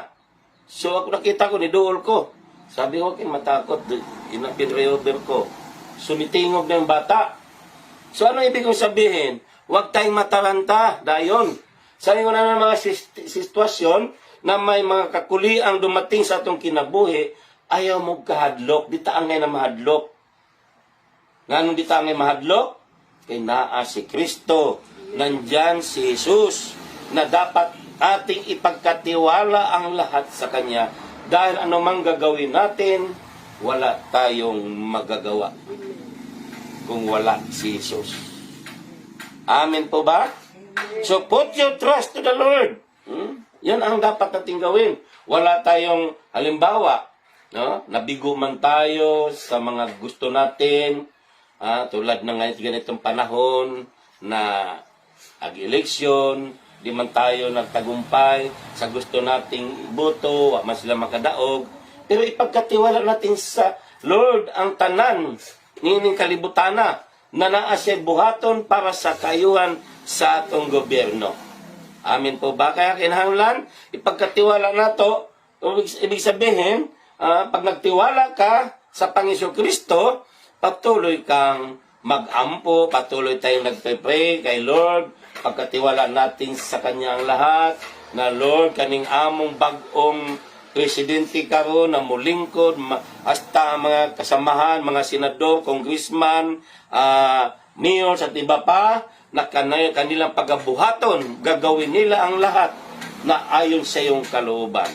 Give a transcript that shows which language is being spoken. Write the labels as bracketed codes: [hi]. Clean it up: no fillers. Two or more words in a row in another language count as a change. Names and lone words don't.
[tl] So ako nakita ko, niduol ko. Sabi ko, matakot, inapin-reover ko. Sumitingog na yung bata. So ano ibig kong sabihin? Huwag tayong mataranta, dayon. Sabi ko na ng mga sitwasyon na may mga kakuliang dumating [ceb] sa atong kinabuhi, ayaw mo kahadlok, di taangay na mahadlok. Nganong di taangay mahadlok? Kay naa si Kristo, [tl] nandyan si Jesus, na dapat ating ipagkatiwala ang lahat sa Kanya. Dahil anumang gagawin natin, wala tayong magagawa kung wala si Jesus. Amen po ba? [en] So put your trust to the Lord. [tl] Yan ang dapat natin gawin. Wala tayong halimbawa, no? Nabigo man tayo sa mga gusto natin, tulad ng ganitong panahon na ag-eleksyon, di man tayo nagtagumpay sa gusto nating iboto, [ceb] wa man sila makadaog, [tl] pero ipagkatiwala natin sa Lord [ceb] ang tanan nining kalibutana na naa siya buhaton para sa kayuhan sa atong gobyerno. [tl] Amin po ba? [ceb] Kaya kinahanglan ipagkatiwala nato. [tl] Ibig sabihin, pag nagtiwala ka sa Panginoon Kristo, patuloy kang mag-ampo, patuloy tayong nagpe-pray kay Lord, pagkatiwala natin sa Kanya ang lahat, na Lord, [ceb] kaning among bagong presidente karon na mulingkod, hasta mga kasamahan, [tl] mga senador, congressman, mayor, at iba pa, na kanilang pagabuhaton, gagawin nila ang lahat na ayon sa iyong kalooban.